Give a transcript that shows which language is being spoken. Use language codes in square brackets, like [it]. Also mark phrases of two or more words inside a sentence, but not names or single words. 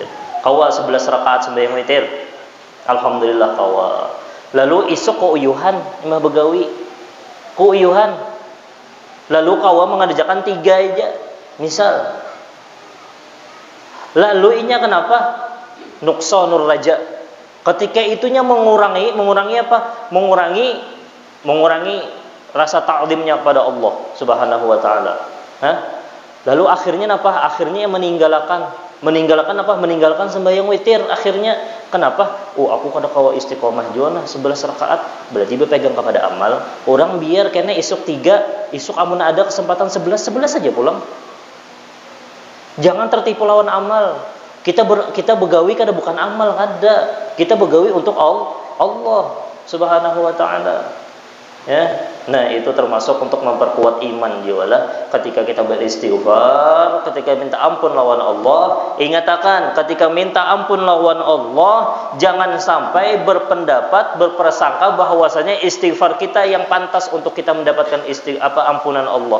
[bjn] Kawa 11 rakaat sembahyang witir. Alhamdulillah kawa. Lalu isuk keuyuhan, imah begawi. Keuyuhan. Lalu kawa mengerjakan 3 aja. Misal. Lalu inya kenapa? [ar] نقصان الرجاء. [bjn] Ketika itunya mengurangi apa? Mengurangi rasa ta'zimnya kepada Allah [ar] سبحانه وتعالى. [bjn] Lalu akhirnya apa? Akhirnya meninggalkan apa? Meninggalkan sembahyang witir. Akhirnya kenapa? Aku kada kawa istiqomah juana 11 rakaat. Berarti berpegang kepada amal. Orang biar kena isuk 3, isuk amun ada kesempatan 11 saja pulang. Jangan tertipu lawan amal. Kita begawi kada bukan amal kada. Kita begawi untuk Allah [ar] سبحانه وتعالى. [bjn] Ya. Nah, itu termasuk untuk memperkuat iman jiwalah. Ketika kita beristighfar, ketika minta ampun lawan Allah, ingatkan ketika minta ampun lawan Allah, jangan sampai berprasangka bahwasanya istighfar kita yang pantas untuk kita mendapatkan ampunan Allah.